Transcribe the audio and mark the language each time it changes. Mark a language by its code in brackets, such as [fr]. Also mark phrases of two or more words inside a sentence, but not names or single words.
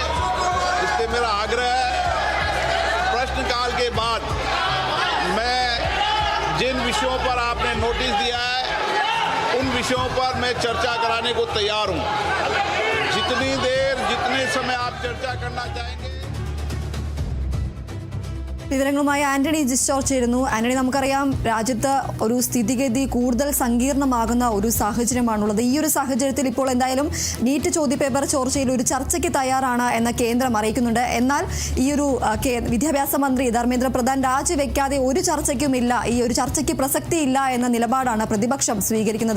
[hi] इसलिए मेरा आग्रह है, प्रश्नकाल के बाद मैं जिन विषयों पर आपने नोटिस दिया है उन विषयों पर मैं चर्चा कराने को तैयार हूँ। जितनी देर जितने समय आप चर्चा करना चाहेंगे. [ml] വിവരങ്ങളുമായി ആന്റണി ജിസ്റ്റോർ ചേരുന്നു. ആന്റണി, നമുക്കറിയാം രാജ്യത്ത് ഒരു സ്ഥിതിഗതി കൂടുതൽ സങ്കീർണമാകുന്ന ഒരു സാഹചര്യമാണുള്ളത്. ഈ ഒരു സാഹചര്യത്തിൽ ഇപ്പോൾ എന്തായാലും നീറ്റ് ചോദ്യപേപ്പർ ചോർച്ചയിൽ ഒരു ചർച്ചയ്ക്ക് തയ്യാറാണ് എന്ന് കേന്ദ്രം അറിയിക്കുന്നുണ്ട്. എന്നാൽ ഈ ഒരു വിദ്യാഭ്യാസ മന്ത്രി ധർമ്മേന്ദ്ര പ്രധാൻ രാജിവെക്കാതെ ഒരു ചർച്ചയ്ക്കുമില്ല, ഈ ഒരു ചർച്ചയ്ക്ക് പ്രസക്തിയില്ല എന്ന നിലപാടാണ് പ്രതിപക്ഷം സ്വീകരിക്കുന്നത്.